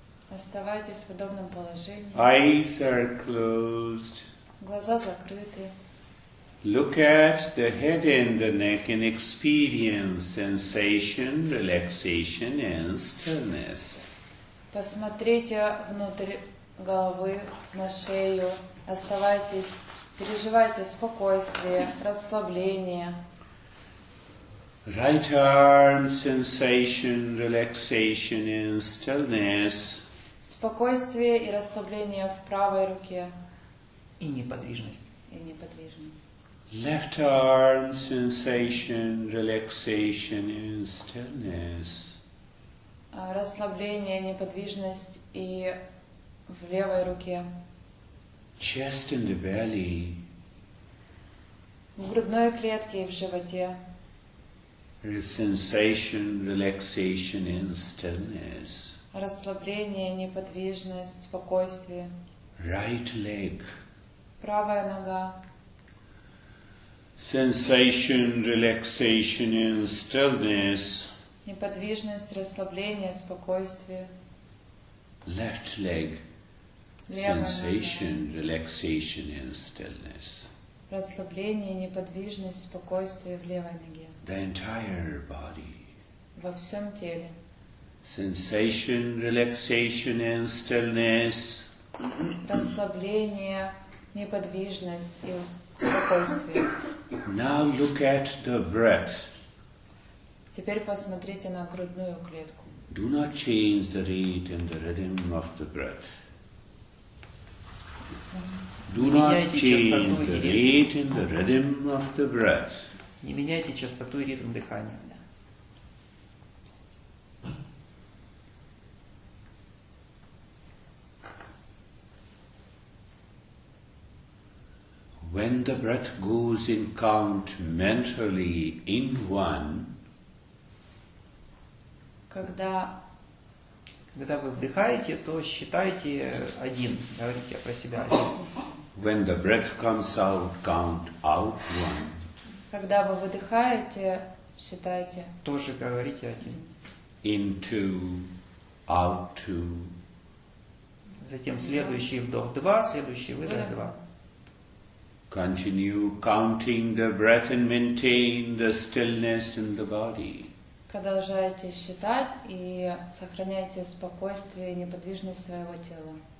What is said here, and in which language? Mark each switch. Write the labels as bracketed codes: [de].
[ru] Оставайтесь в удобном положении. [en] Eyes are closed. [ru] Глаза закрыты. [en] Look at the head and the neck and experience sensation, relaxation and stillness. [ru] Посмотрите внутрь головы, на шею. Оставайтесь, переживайте спокойствие, расслабление. [en] Right arm sensation, relaxation and stillness. [ru] Спокойствие и расслабление в правой руке. И неподвижность. И неподвижность. [en] Left arm sensation, relaxation and stillness. [ru] Расслабление, неподвижность и в левой руке. [en] Chest and the belly. [ru] В грудной клетке и в животе. [en] Sensation, relaxation and stillness. [ru] Расслабление, неподвижность, спокойствие. [en] Right leg. [ru] Правая нога. [en] Sensation, relaxation and stillness. [ru] Неподвижность, расслабление, спокойствие. [en] Left leg. Sensation, relaxation and stillness. [ru] Расслабление, неподвижность, спокойствие в левой ноге. [en] The entire body. [ru] Во всем теле. [en] Sensation, relaxation and stillness. [ru] Расслабление, неподвижность и спокойствие. [en] Now look at the breath. [ru] Теперь посмотрите на грудную клетку. [en] Do not change the rate and the rhythm of the breath. Do not change the rate and the rhythm of the breath. [ru] Не меняйте частоту и ритм дыхания. [en] When the breath goes in count mentally in one, [ru] Когда вы вдыхаете, то считайте один, говорите про себя один. [en] when the breath comes out, count out one. [ru] Когда вы выдыхаете, считайте. Тоже говорите один. [en] In two, out two. [ru] Затем следующий вдох 2, следующий выдох 2. [en] Continue counting the breath and maintain the stillness in the body. [ru] Продолжайте считать и сохраняйте спокойствие и неподвижность своего тела.